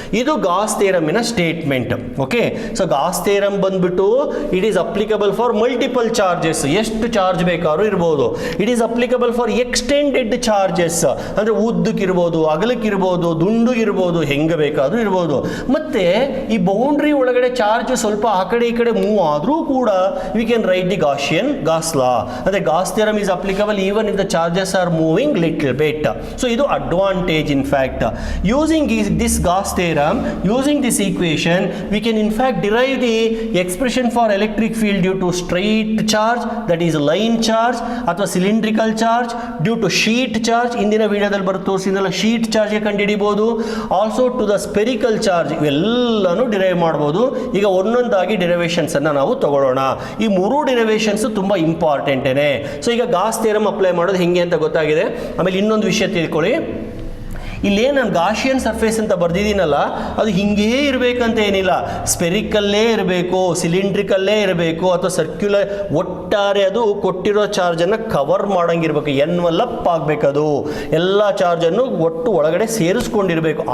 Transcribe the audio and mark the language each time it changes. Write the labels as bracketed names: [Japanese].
[Kannada] ಇದು Gauss ಥಿಯರಮಿನ statement. Okay, so Gauss theorem ಬಂದ್ಬಿಟ್ಟು [English] it is applicable for multiple charges, [Kannada] ಎಷ್ಟು charge ಬೇಕಾದ್ರೂ ಇರ್ಬೋದು. [English] it is applicable for extended charges, [Kannada] ಅಂದರೆ ಉದ್ದಕ್ಕಿರ್ಬೋದು, ಅಗಲಕ್ಕಿರ್ಬೋದು, ದುಂಡುಗಿರ್ಬೋದು, ಹೆಂಗೆ ಬೇಕಾದ್ರೂ ಇರ್ಬೋದು. ಮತ್ತೆ ಈ ಬೌಂಡ್ರಿ ಒಳಗಡೆ ಚಾರ್ಜ್ ಸ್ವಲ್ಪ ಆ ಕಡೆ ಈ ಕಡೆ ಮೂವ್ ಆದರೂ ಕೂಡ [English] We can write the Gauss law. [Kannada] ಅಂದರೆ [English] Gauss theorem is applicable even if the charges are moving little bit. So ಇದು advantage in fact. Using this Gauss theorem, using this equation, we can in fact derive the expression for electric field due to straight charge, that is line charge, ಅಥವಾ cylindrical charge, due to sheet charge. [Kannada] ಇಂದಿನ ವಿಡಿಯೋದಲ್ಲಿ ಬರುತ್ತೆ ತೋರಿಸಿದ್ನಲ್ಲ, sheet ಚಾರ್ಜ್ಗೆ ಕಂಡುಹಿಡಿಬಹುದು. [English] also to the spherical charge, [Kannada] ಇವೆಲ್ಲನೂ derive ಮಾಡ್ಬೋದು. ಈಗ ಒಂದೊಂದಾಗಿ derivations ಅನ್ನು ನಾವು ತಗೊಳ್ಳೋಣ. ಈ 3 ಡಿರೈವೇಷನ್ಸ್ ತುಂಬ ಇಂಪಾರ್ಟೆಂಟೇನೆ. ಸೊ ಈಗ ಗಾಸ್ ಥಿಯರಮ್ ಅಪ್ಲೈ ಮಾಡೋದು ಹೆಂಗೆ ಅಂತ ಗೊತ್ತಾಗಿದೆ. ಆಮೇಲೆ ಇನ್ನೊಂದು ವಿಷಯ ತಿಳ್ಕೊಳ್ಳಿ, ಇಲ್ಲೇ ನಾನು ಗಾಷಿಯನ್ ಸರ್ಫೇಸ್ ಅಂತ ಬರ್ದಿದ್ದೀನಲ್ಲ, ಅದು ಹಿಂಗೇ ಇರಬೇಕಂತ ಏನಿಲ್ಲ, ಸ್ಪೆರಿಕಲ್ಲೇ ಇರಬೇಕು, ಸಿಲಿಂಡ್ರಿಕಲ್ಲೇ ಇರಬೇಕು, ಅಥವಾ ಸರ್ಕ್ಯುಲರ್, ಒಟ್ಟಾರೆ ಅದು ಕೊಟ್ಟಿರೋ ಚಾರ್ಜನ್ನು ಕವರ್ ಮಾಡೋಂಗಿರ್ಬೇಕು, ಎನ್ವಲಪ್ ಆಗಬೇಕದು, ಎಲ್ಲ ಚಾರ್ಜನ್ನು ಒಟ್ಟು ಒಳಗಡೆ ಸೇರಿಸ್ಕೊಂಡಿರಬೇಕು.